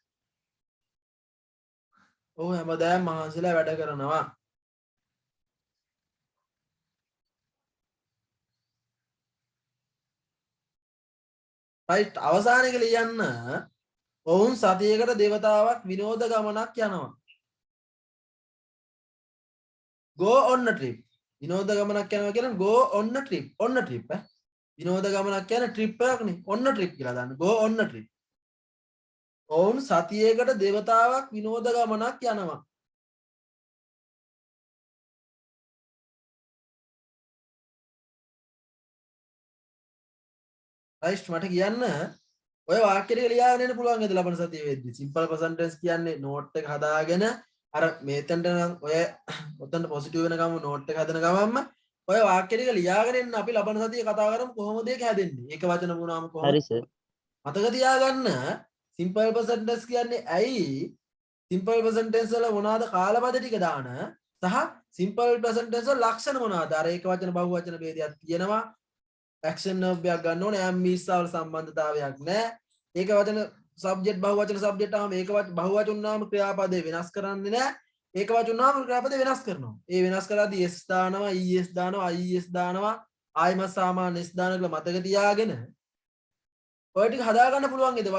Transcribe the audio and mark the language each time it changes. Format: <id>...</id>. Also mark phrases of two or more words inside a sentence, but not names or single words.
<si>ඔහු හැමදාම මහන්සිලා වැඩ කරනවා. right අවසාන එක ලියන්න ඔවුන් සතියකට දෙවතාවක් විනෝද ගමනක් යනවා.</si> <en>go on a trip.</en> <si>විනෝද ගමනක් යනවා කියන</si> <en>go on a trip. on a trip</en> <si>විනෝද ගමනක් කියන trip එකක් නේ.</si> <en>on a trip</en> <si>කියලා දාන්න.</si> <en>go on a trip.</en> <si>ඔවුන් සතියකට දෙවතාවක් විනෝද ගමනක් යනවා. right මට කියන්න ඔය වාක්‍ය ටික ලියාගෙන එන්න පුළුවන් නේද ලබන සතියේ වෙද්දි.</si> <en>simple present tense</en> <si>කියන්නේ note එක හදාගෙන අර මේතෙන්ට නම් ඔය ඔතන පොසිටිව් වෙන ගම note එක හදන ගමන්ම ඔය වාක්‍ය ටික ලියාගෙන එන්න අපි ලබන සතියේ කතා කරමු කොහොමද ඒක හැදෙන්නේ. ඒක වචන වුණාම කොහොමද? හරි සර්. මතක තියාගන්න</si> <en>simple present tense</en> <si>කියන්නේ ඇයි</si> <en>simple present tense</en> <si>වල මොනවාද කාලපද ටික දාන සහ</si> <en>simple present tense</en> <si>වල ලක්ෂණ මොනවාද? අර ඒක වචන බහුවචන ભેදයක් තියෙනවා.</si> <en>action verb</en> <si>එකක් ගන්න ඕනේ.</si> <en>am is</en> <si>වල සම්බන්ධතාවයක් නැහැ. ඒක වචන subject බහුවචන subject ආවම ඒක බහුවචන නාම ක්‍රියාපදේ වෙනස් කරන්නේ නැහැ. ඒක වචන නාම ක්‍රියාපදේ වෙනස් කරනවා. ඒ වෙනස් කරද්දී s දානවා, es දානවා, ies දානවා, ආයිමත් සාමාන්‍ය s දානවා කියලා මතක තියාගෙන ඔය ටික හදා ගන්න පුළුවන් නේද?</si>